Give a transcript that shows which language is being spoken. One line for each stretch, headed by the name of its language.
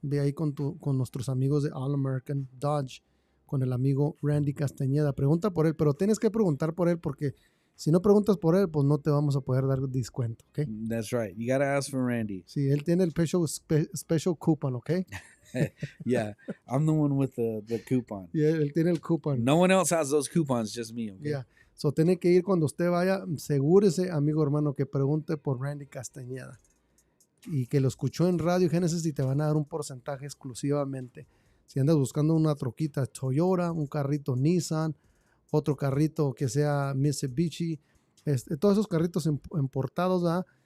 Spanish: Ve ahí con nuestros amigos de All American Dodge, con el amigo Randy Castaneda. Pregunta por él, pero tienes que preguntar por él, porque si no preguntas por él, pues no te vamos a poder dar descuento, ¿ok?
English: That's right. You gotta ask for Randy.
Spanish: Sí, él tiene el
English: special coupon,
Spanish: ¿ok?
English: Yeah, I'm the one with the coupon.
Spanish: Yeah, él tiene el coupon.
English: No one else has those coupons, just me, okay? Yeah.
Spanish: So, tiene que ir cuando usted vaya, asegúrese, amigo hermano, que pregunte por Randy Castañeda y que lo escuchó en Radio Génesis y te van a dar un porcentaje exclusivamente. Si andas buscando una troquita Toyota, un carrito Nissan, otro carrito que sea Mitsubishi, todos esos carritos importados, ¿verdad?